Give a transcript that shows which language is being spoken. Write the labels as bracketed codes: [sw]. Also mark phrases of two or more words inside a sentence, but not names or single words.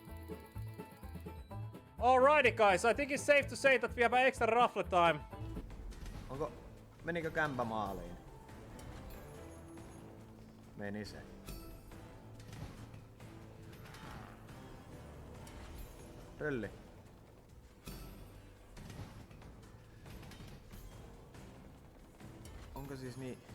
[en] Alrighty guys, I think it's safe to say that we have extra ruffle time. [fi] Menikö kämpä maaliin? Meni se. Rölli. Onko siis niin...